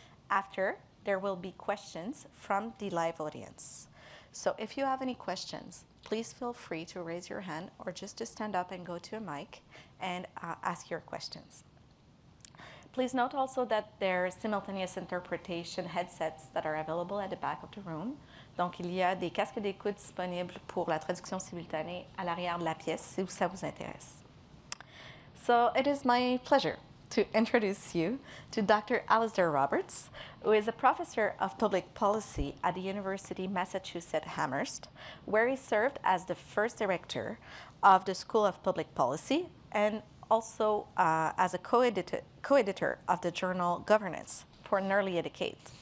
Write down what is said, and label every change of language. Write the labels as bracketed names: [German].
[English] After, there will be questions from the live audience. So if you have any questions, please feel free to raise your hand or just to stand up and go to a mic and ask your questions. Please note also that there are simultaneous interpretation headsets that are available at the back of the room. [French] Donc, il y a des casques d'écoute disponibles pour la traduction simultanée à l'arrière de la pièce si ça vous intéresse. [English] So it is my pleasure to introduce you to Dr. Alistair Roberts, who is a professor of public policy at the University of Massachusetts Amherst, where he served as the first director of the School of Public Policy and also as a co-editor of the journal Governance for nearly a decade.